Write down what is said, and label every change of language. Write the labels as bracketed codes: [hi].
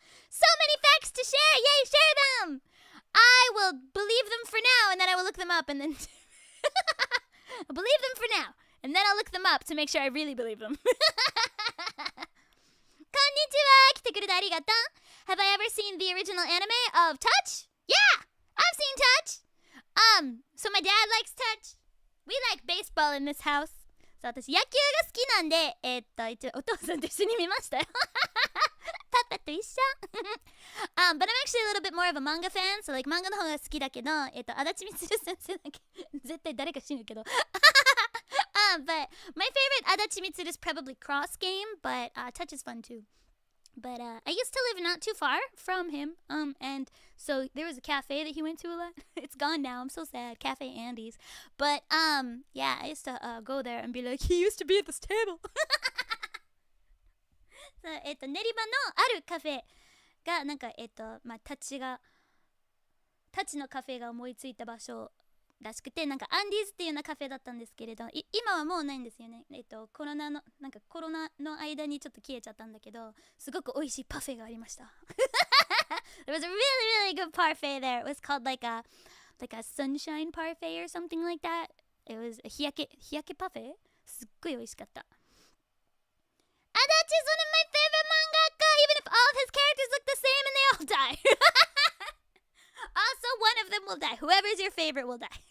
[en] So many facts to share. Yay, share them. I will believe them for now and then I will look them up and then I'll believe them for now and then I'll look them up to make sure I really believe them. [ja] こんにちは来てくれてありがとう [en] Have I ever seen the original anime of Touch? Yeah! I've seen Touch! So my dad likes Touch. We like baseball in this house. [ja] そう私野球が好きなんで一応お父さんと一緒に見ましたよパパと一緒 [en] But I'm actually a little bit more of a manga fan. So like [ja] 漫画の方が好きだけど足立みつる先生だけ絶対誰か死ぬけど [en] But my favorite Adachi Mitsuru is probably Cross Game, but Touch is fun too. But I used to live not too far from him, and so there was a cafe that he went to a lot. It's gone now. I'm so sad. Cafe Andy's. But yeah, I used to go there and be like, he used to be at this table. [ja] そう練馬のあるカフェがなんかまあタッチのカフェが思いついた場所らしくてなんかアンディーズっていうようなカフェだったんですけれど今はもうないんですよねコロナの間にちょっと消えちゃったんだけどすごく美味しいパフェがありました [en] There was a really good parfait there. It was called like a sunshine parfait or something like that. It was a [ja] 日焼けパフェすっごい美味しかった [en] Adachi is one of my favorite mangaka even if all of his characters look the same and they all die Also, one of them will die. Whoever's your favorite will die.